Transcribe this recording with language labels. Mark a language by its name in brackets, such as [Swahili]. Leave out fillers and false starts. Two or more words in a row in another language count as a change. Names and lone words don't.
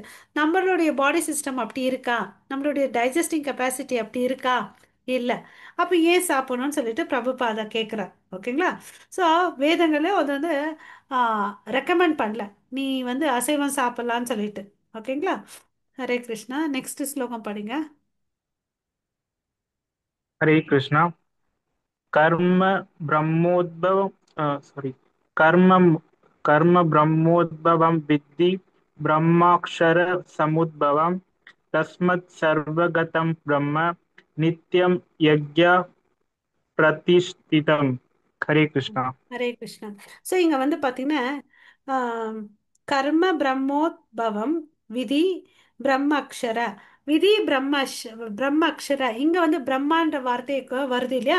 [Tamil] நம்மளுடைய [English] body system [Tamil] அப்படி இருக்கா? நம்மளுடைய [English] digesting capacity [Tamil] அப்படி இருக்கா? இல்லை. அப்போ ஏன் சாப்பிடணும்னு சொல்லிட்டு பிரபுபாதா கேட்குறார். ஓகேங்களா? ஸோ வேதங்களே அது வந்து ரெக்கமெண்ட் பண்ணல நீ வந்து அசைவம் சாப்பிட்லான்னு சொல்லிட்டு. ஓகேங்களா? ஹரே கிருஷ்ணா. நெக்ஸ்ட் ஸ்லோகம் படிங்க. [Sanskrit] हरे कृष्णा। कर्म ब्रह्मोद्भवम् सॉरी कर्म कर्म ब्रह्मोद्भवं विद्धि ब्रह्माक्षर समुद्भवं तस्मत् सर्वगतं ब्रह्म नित्यं यज्ञ प्रतिष्ठितम्. [Tamil] ஹரே கிருஷ்ணா. ஹரே கிருஷ்ணா. ஸோ இங்க வந்து பார்த்தீங்கன்னா ஆம், [Sanskrit] कर्म ब्रह्मोद्भवम् विधि ब्रह्म अक्षर विधि ब्रह्म अक्षर [Tamil] இங்க வந்து பிரம்மான்ற வார்த்தைக்கு வருது இல்லையா?